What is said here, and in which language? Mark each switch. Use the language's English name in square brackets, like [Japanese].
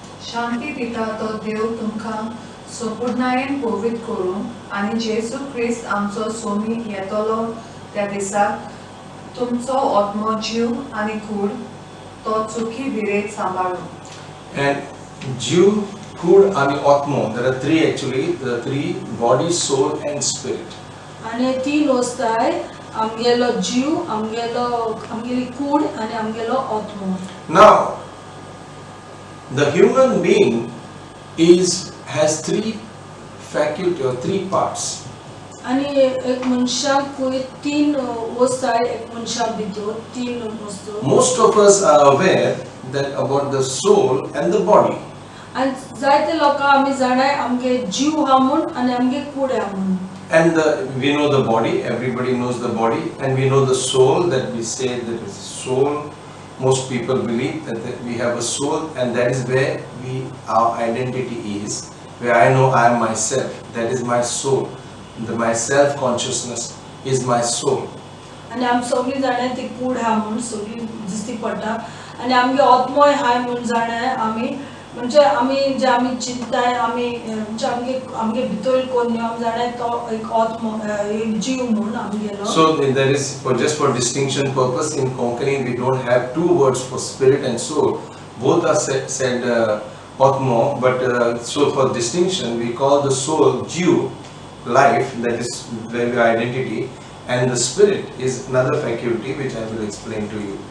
[Konkani] शांती दिता तो देव तुमकां संपूर्णायेन पवित्र करून आनी जेजू ख्रिस्त आमचो स्वामी येतलो त्या दिसाक तुमचो आत्मो जीव आनी कूड तो चुकी विरेत सांबाळून. [English] And Jew, Kud and Atmo, there are three actually, there are three: body, soul and spirit. [Konkani] आनी तीन वस्ताय आमगेलो जीव आमगेली कूड आनी आमगेलो आत्मो. [English] Now, the human being has three faculty or three parts. [Konkani] आनी एक मनशाक तीन वस्ताय एक मनशा भितर तीन वस्तू. [English] Most of us are aware that about the soul and the body. [Konkani] आनी जायते लोकां आमी जाणाय आमगे जीव हा म्हूण आनी आमगे कूड हा म्हूण. [English] And we know the body, everybody knows the body, and we know the soul, that we say that is soul, most people believe that we have a soul, and that is where our identity is. Where I know I am myself, that is my soul. My self consciousness is my soul. [Konkani] आणि आम सगळी जाणां ती कूड हा म्हणून सगळी दिसती पडटा आणि आमगे आत्मोय हाय म्हणून जाणां आमी म्हणजे आमी चिंताय आमी म्हणजे आमगे भितर कोण आम जाणां तो एक आत्मो एक जीव म्हणून आमगेलो. [English] So there is, just for distinction purpose, in Konkani we don't have two words for spirit and soul. Both are said atmo, but so for distinction we call the soul jiv, life, that is very identity, and the spirit is another faculty which I will explain to you.